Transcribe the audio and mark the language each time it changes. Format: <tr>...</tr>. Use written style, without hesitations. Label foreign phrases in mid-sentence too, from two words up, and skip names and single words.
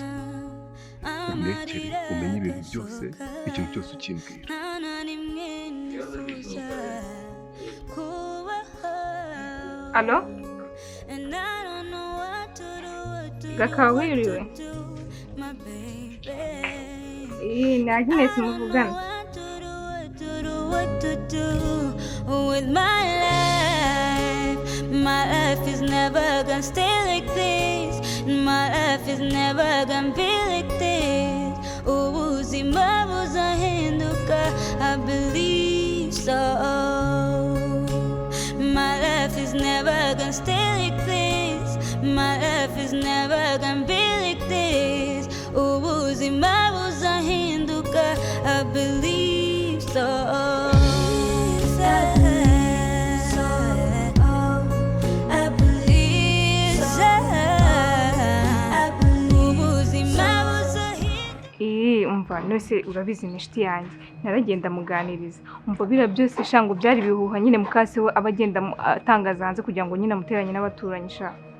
<rw>Unekere umenye ibintu byose, ikintu cyose ukimbwira. Alo? Gakawiriwe? Ni Agnes muvugana.</rw> <en>My life is never gonna stay like this. My life is never gonna be like this.</en> <rw>Ubuzima buzahinduka,</rw> <en>I believe so. My life is never gonna stay like this. My life is never gonna be like this.</en> <rw>Ubuzima buzahinduka,</rw> <en>I believe so.</en> <rw>Umva nose urabizi nishiti yanjye naragenda muganiriza umva bira byose shango byari bihuha nyine mukase we abagenda atangaza hanze kugira ngo nyine muteranye n'abaturanyi sha</rw>